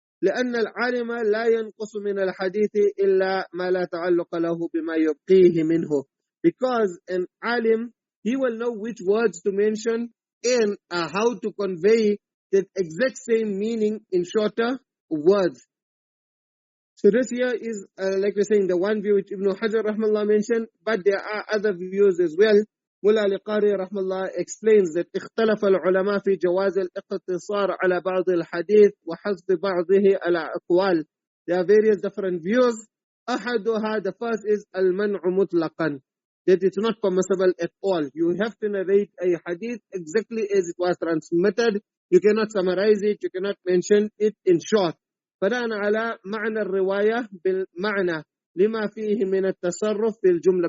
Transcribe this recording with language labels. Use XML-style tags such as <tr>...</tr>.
<ar>لأن العالم لا ينقص من الحديث إلا ما لا تعلق له بما يبقيه منه.</ar> <en>Because an alim, he will know which words to mention and how to convey the exact same meaning in shorter words. So this here is, like we're saying, the one view which Ibn Hajar Rahmallah mentioned, but there are other views as well. Mullah al-Qari Rahmallah explains that</en> <ar>اختلف العلماء في جواز الاقتصار على بعض الحديث وحذف بعضه على أقوال.</ar> <en>There are various different views. أحدها, the first is</en> <ar>المنع مطلقا,</ar> <en>that it's not permissible at all. You have to narrate a hadith exactly as it was transmitted. You cannot summarize it, you cannot mention it in short.</en> <ar>بناء على معنى الرواية بالمعنى لما فيه من التصرف في الجملة.</ar>